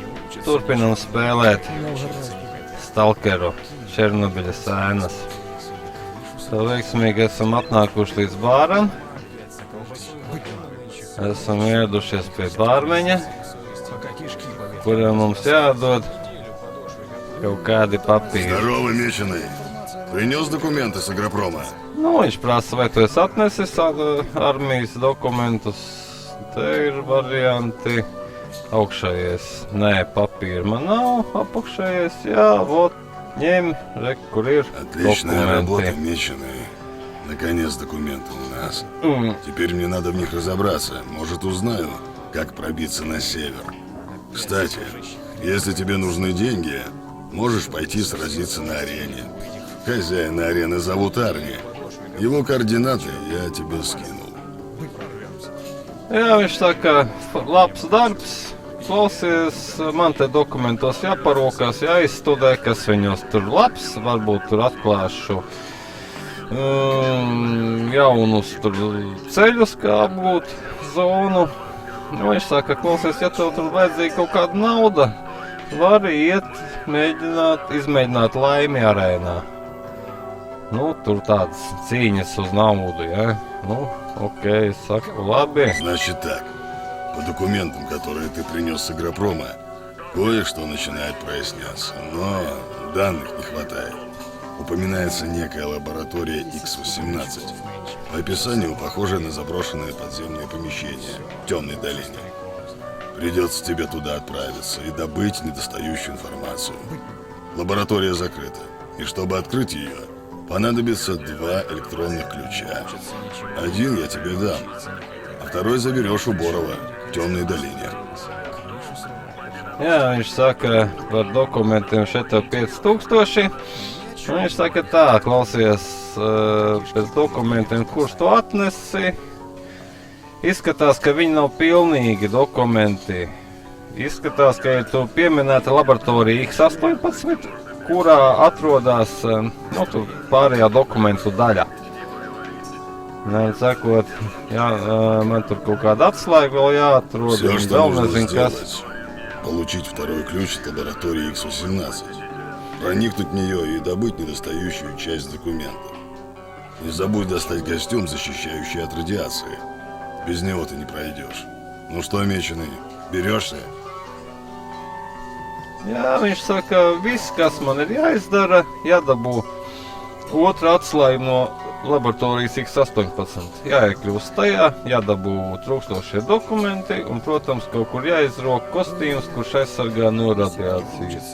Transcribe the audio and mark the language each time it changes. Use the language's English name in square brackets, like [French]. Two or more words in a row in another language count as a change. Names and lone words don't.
[Latvian] Turpinam spēlēt Stalkeru Černobiļas ēnas. Tā veiksmīgi esam atnākuši līdz bāram. Esam ieradušies pie bārmeņa, kuram mums jādod kaut kādi papīri. [Russian] Здорово, Меченый. Принес документы с агропрома? [Latvian] Nu, viņš prasa, vai tu esi atnesis armijas dokumentus. Te ir varianti. Augšējais, nē, papīra man nav, apakšējais, jā, vot, ņem, re, kur ir [Russian] Отличная работа, [Latvian] dokumenti. [Russian] Меченый. Наконец документы у нас. Теперь мне надо в них разобраться. Может, узнаю, как пробиться на север. Кстати, если тебе нужны деньги, можешь пойти сразиться на арене. Хозяина арены зовут Арни. Его координаты я тебе скинул. [Latvian] Jā, viņš saka, labs darbs, klausies, man te dokumentos jāparokās, jāizstudē, kas viņos tur labs, varbūt tur atklāšu jaunus tur ceļus, kā apgūt zonu. Viņš saka, klausies, ja tev tur vajadzīga kaut kāda nauda, vari iet, izmēģināt laimi arēnā. Nu, tur tādas cīņas uz naudu, ja? [Russian] Ну, окей, [Latvian] saku, labi. [Russian] Значит так, по документам, которые ты принес с агропрома, кое-что начинает проясняться, но данных не хватает. Упоминается некая лаборатория X-18. По описанию похожая на заброшенное подземное помещение в темной долине. Придется тебе туда отправиться и добыть недостающую информацию. Лаборатория закрыта, и чтобы открыть ее, понадобится 2 электронных ключа. Один я тебе дам, а второй заберешь у Борова в темной долине. [Latvian] Jā, viņš saka, par dokumentiem šeit tev 5000. Viņš saka tā, klausies, pēc dokumentiem, kurš to atnesi. Izskatās, ka viņi nav pilnīgi dokumenti. Izskatās, ka ir tu pieminēta laboratorija X-18, kurā atrodas tur pārējā dokumentu daļa. Sakot, jā, man tur kaut kāda atslēga vēl jāatrod. [Russian] Все, что [Latvian] vēl [Russian] нужно [Latvian] nezinu, kas. [Russian] сделать, получить второй ключ от лаборатории X-18, проникнуть в нее и добыть недостающую часть документов. Не забудь достать костюм, защищающий от радиации. Без него ты не пройдешь. Ну что, Меченый, берешься? [Latvian] Jā, viņš saka, viss, kas man ir jāizdara, jādabū otra atslēga no laboratorijas X-18. Jāiekļūst tajā, jādabū trūkstošie dokumenti un, protams, kaut kur jāizrok kostīms, kurš aizsargā no radiācijas.